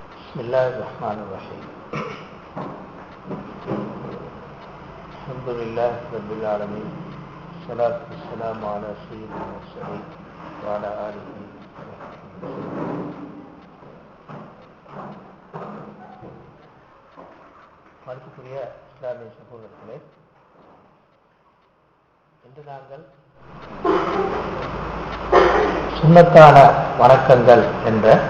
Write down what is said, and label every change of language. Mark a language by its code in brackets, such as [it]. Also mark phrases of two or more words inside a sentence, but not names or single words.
[ar] بسم الله الرحمن الرحيم. الحمد لله رب العالمين. الصلاة والسلام على سيدنا محمد وعلى آله وصحبه. [ta] மதிப்புக்குரிய இஸ்லாமிய சகோதரர்களே, இன்று நாங்கள் சுன்னத்தான வணக்கங்கள் என்ற